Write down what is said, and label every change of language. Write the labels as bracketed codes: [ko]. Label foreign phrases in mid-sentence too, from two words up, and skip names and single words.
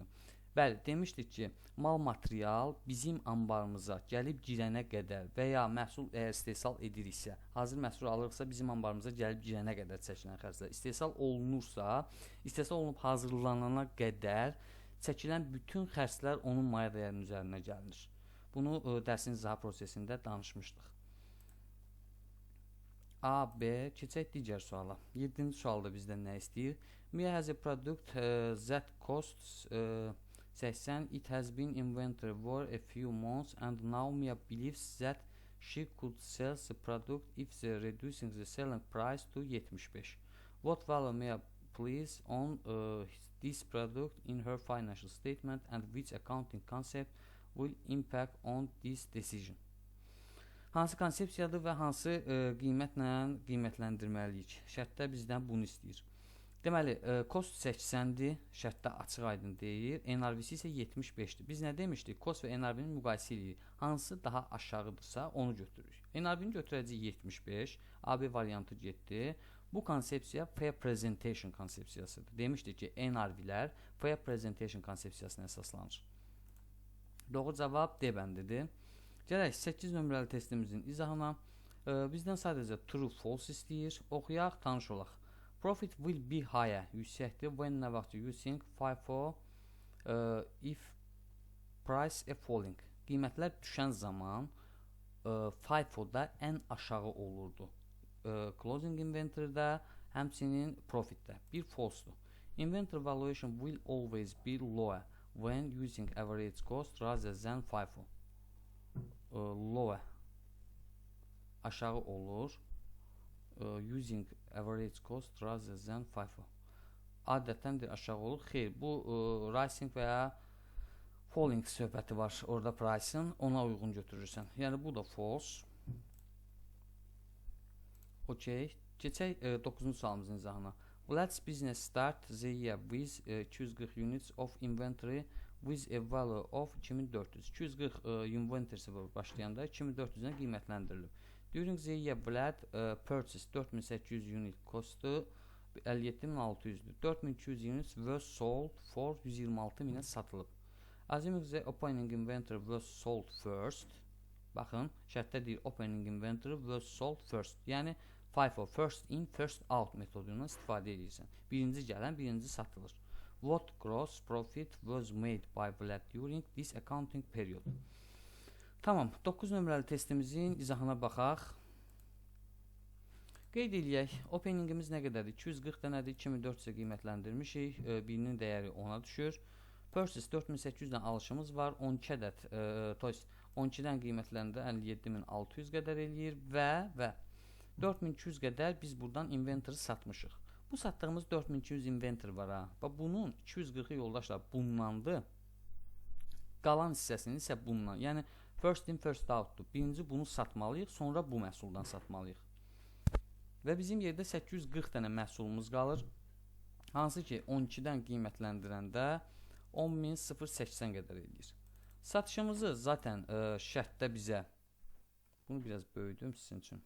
[az] Bəli, demişdik ki, mal material bizim anbarımıza gəlib girənə qədər və ya məhsul əgər istehsal ediriksə, hazır məhsul alırıqsa bizim anbarımıza gəlib girənə qədər çəkilən xərclər, istehsal olunursa, istehsal olunub hazırlanana qədər çəkilən bütün xərclər onun maya dəyərinin üzərinə gəlir. Bunu dərsin izah prosesində danışmışdıq. A, B, keçək digər suala. 7-ci sualda bizdən nə istəyir? [en] Mia has a product that costs 80, it has been inventory for a few months and now Mia believes that she could sell the product if they reducing the selling price to 75. What value Mia place on this product in her financial statement and which accounting concept will impact on this decision? [az] Hansı konsepsiyadır və hansı qiymətlə qiymətləndirməliyik? Şərtdə bizdən bunu istəyir. Deməli, cost 80-dir, şərtdə açıq aydın deyir, NRV-si isə 75-dir. Biz nə demişdik? Cost və NRV-nin müqayisə edirik. Hansı daha aşağıdırsa onu götürürük. NRV-ni götürəcək 75, AB variantı getdi. Bu konsepsiya [en] fair presentation [az] konsepsiyasıdır. Demişdik ki, NRV-lər [en] fair presentation [az] konsepsiyasına əsaslanır. Doğru cavab D bəndidir. Gələk 8 nömrəli testimizin izahına. Bizdən sadəcə [en] true, false [az] istəyir. Oxuyaq, tanış olaq. [en] Profit will be higher, [az] yüksəkdir. [en] When [az] nə vaxt [en] using FIFO if price a falling. [az] Qiymətlər düşən zaman FIFO-da ən aşağı olurdu. Closing inventory-də, həmçinin profit-də. Bir false-dur. [en] Inventory valuation will always be lower when using average cost rather than FIFO. Lower [az] aşağı olur [en] using average cost rather than FIFO. [az] Adətən də aşağı olur. Xeyr, bu rising və ya falling söhbəti var orada price-ın, ona uyğun götürürsən. Yəni bu da false. Okay. Keçək 9-cu sualımızın izahına. [en] Let's business start the year with 240 units of inventory with a value of 2400. [az] 240 inventory başlayanda 2400-dən qiymətləndirilib. [en] During the year Vlad purchased 4800 unit costu 57.600'dür. 4200 units was sold for 126.000'ə satılıb. Assuming the opening inventory was sold first. [az] Baxın, şərtdə deyir [en] opening inventory was sold first. [az] Yəni FIFO [en] first in first out [az] metodundan istifadə edirsən. Birinci gələn, birinci satılır. [en] What gross profit was made by Vlad during this accounting period? [az] Tamam, 9 nömrəli testimizin izahına baxaq. Qeyd eləyək, openingimiz nə qədərdir? 240 dənədir, 2400-ə qiymətləndirmişik, birinin dəyəri 10-a düşür. Purchase 4800-dən alışımız var, 12 ədəd, 12-dən qiymətləndə 57.600 qədər eləyir və 4200 qədər biz buradan inventory satmışıq. Bu satdığımız 4200 inventory var ha. Bunun 240-ı yoldaşlar bundandır. Qalan hissəsini isə bundan. Yəni [en] first in first out'dur. [az] Birinci bunu satmalıyıq, sonra bu məhsuldan satmalıyıq. Və bizim yerdə 840 dənə məhsulumuz qalır. Hansı ki 12-dən qiymətləndirəndə 10.080 qədər eləyir. Satışımızı zaten şərtdə bizə, bunu biraz böyüdüm sizin üçün.